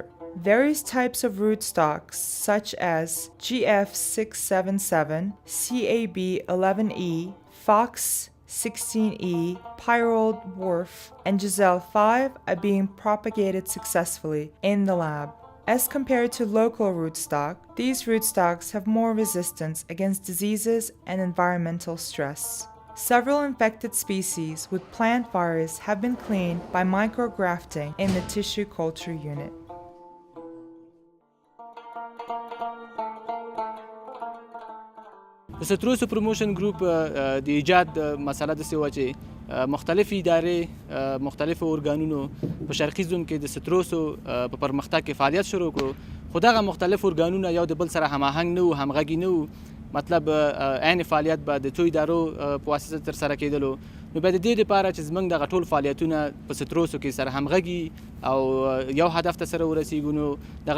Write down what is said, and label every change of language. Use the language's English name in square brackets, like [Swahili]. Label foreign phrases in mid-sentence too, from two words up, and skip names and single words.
[English] Various types of rootstocks such as GF677, CAB11E, Fox 16E, Pyrold Whorf, and Giselle 5 are being propagated successfully in the lab. As compared to local rootstock, these rootstocks have more resistance against diseases and environmental stress. Several infected species with plant virus have been cleaned by micrografting in the tissue culture unit. [Pashto] د ستروسو پروموشن ګروپ د ایجاد مسله د سیوا چې مختلف ادارې مختلف ارګانونو په شرقي زون کې د ستروسو په پرمختګ کې فعالیت شروع کړو خو دغه مختلف ارګانونه یو د بل سره هماهنګ نه وو همغږي نه وو مطلب عین فعالیت به د څو ادارو په واسطه ترسره کېدلو نو به د دې لپاره چې زموږ دغه ټول فعالیتونه په ستروسو کې سره همغږي او یو هدف ته سره ورسیږو نو دغه